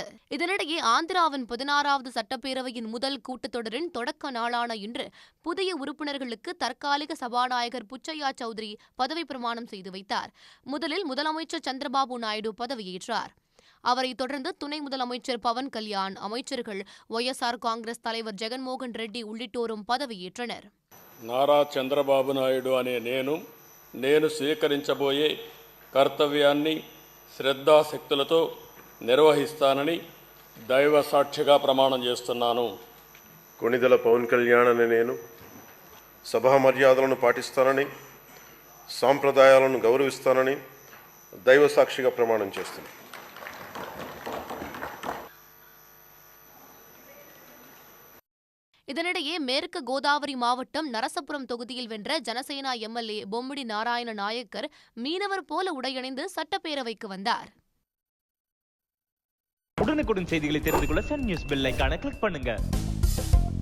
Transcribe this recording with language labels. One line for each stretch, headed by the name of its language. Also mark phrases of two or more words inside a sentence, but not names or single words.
Tamil: இதனிடையே ஆந்திராவின் 16வது சட்டப்பேரவையின் முதல் கூட்டத்தொடரின் தொடக்க நாளான இன்று புதிய உறுப்பினர்களுக்கு தற்காலிக சபாநாயகர் புச்சையா சௌத்ரி பதவி பிரமாணம் செய்து வைத்தார். முதலில் முதலமைச்சர் சந்திரபாபு நாயுடு பதவியேற்றார். அவரைத் தொடர்ந்து துணை முதலமைச்சர் பவன் கல்யாண், அமைச்சர்கள், ஒய்எஸ்ஆர் காங்கிரஸ் தலைவர் ஜெகன்மோகன் ரெட்டி உள்ளிட்டோரும் பதவியேற்றனர்.
Telugu: నారా చంద్రబాబు నాయుడు అనే నేను స్వీకరించబోయే కర్తవ్యాన్ని శ్రద్ధాశక్తులతో నిర్వహిస్తానని దైవ సాక్షిగా ప్రమాణం చేస్తున్నాను. కొణిదెల పవన్ కళ్యాణ్ అనే నేను సభా మర్యాదలను పాటిస్తానని, సాంప్రదాయాలను గౌరవిస్తానని దైవ సాక్షిగా ప్రమాణం చేస్తున్నాను.
Tamil: இதனிடையே மேற்கு கோதாவரி மாவட்டம் நரசபுரம் தொகுதியில் வென்ற ஜனசேனா எம்எல்ஏ பொம்மிடி நாராயண நாயக்கர் மீனவர் போல உடையணிந்து சட்டப்பேரவைக்கு வந்தார். உடனுக்குடன் செய்திகளை தெரிந்து கொள்ள சன் நியூஸ் பெல் ஐகானை கிளிக் பண்ணுங்க.